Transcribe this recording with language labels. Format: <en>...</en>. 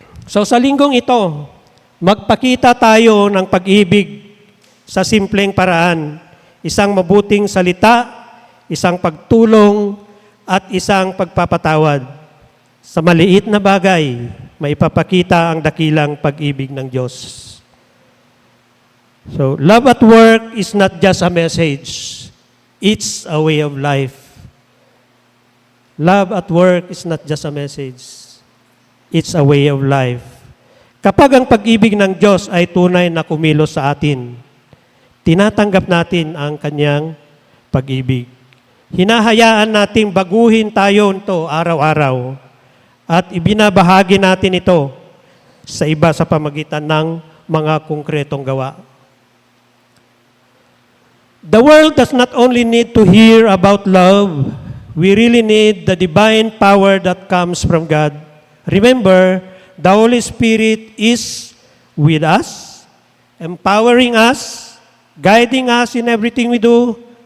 <tl>So sa linggong ito, magpakita tayo ng pag-ibig sa simpleng paraan, isang mabuting salita, isang pagtulong, at isang pagpapatawad. Sa maliit na bagay, maipapakita ang dakilang pag-ibig ng Diyos.</tl> <en>So, love at work is not just a message. It's a way of life. Love at work is not just a message. It's a way of life.</en> <tl>Kapag ang pag-ibig ng Diyos ay tunay na kumilos sa atin, tinatanggap natin ang Kanyang pag-ibig. Hinahayaan nating baguhin tayo ito araw-araw. At ibinabahagi natin ito sa iba sa pamagitan ng mga konkretong gawa.</tl> <en>The world does not only need to hear about love, we really need the divine power that comes from God. Remember, the Holy Spirit is with us, empowering us, guiding us in everything we do.</en>